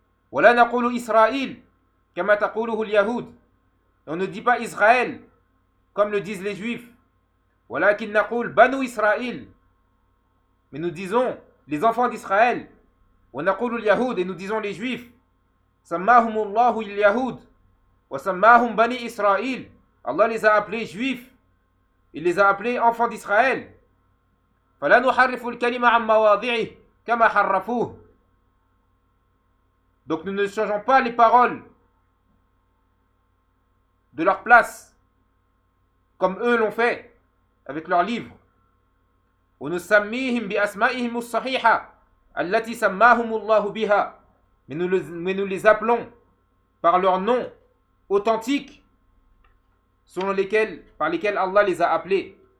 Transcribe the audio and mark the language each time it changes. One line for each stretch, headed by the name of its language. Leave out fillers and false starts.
Arabic: Wa la naqulu Israël, kama taquluhu al-Yahoud.
French: On ne dit pas Israël, comme le disent les Juifs.
Arabic: Walakin naqul banu Israël,
French: mais nous disons les enfants d'Israël.
Arabic: Wa naqulu al-Yahoud,
French: et nous disons les Juifs.
Arabic: سماهم الله اليهود وسماهم بني إسرائيل.
French: Allah les a appelés juifs, il les a appelés enfants d'Israël.
Arabic: فلا نحرف الكلمة عن مواضعه كما حرفوه.
French: Donc nous ne changeons pas les paroles de leur place comme eux l'ont fait avec leurs livres.
Arabic: ونسميهم بأسمائهم الصحيحة التي سماهم الله بها.
French: Mais nous les appelons par leurs noms authentiques selon lesquels, par lesquels Allah les a appelés.